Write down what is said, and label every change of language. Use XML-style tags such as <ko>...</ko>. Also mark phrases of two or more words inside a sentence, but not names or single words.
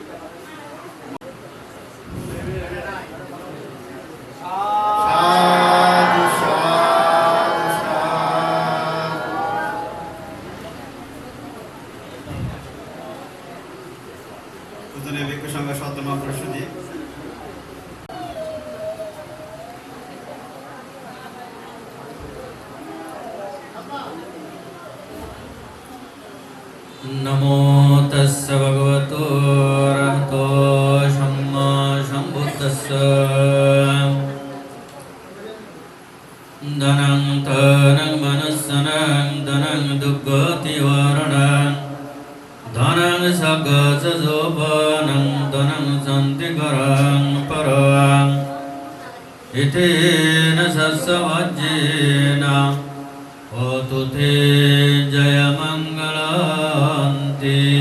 <pi>সাধু সাধু সাধু।</pi> <bn>পূজনী ভিক্ষু সংঘ সাধনা পরিষদে</bn> <pi>नमो तस्स भगवतो अरहतो सम्मा सम्बुद्धस्स धनं धनं मनस्सनं धनं दुर्गतिवारणं ধনং সগযজোবনং ধনং সন্তিকরং পরং ইতেন সস্যমজ্জেন হোতু তে জয়মঙ্গলান্তি।</pi>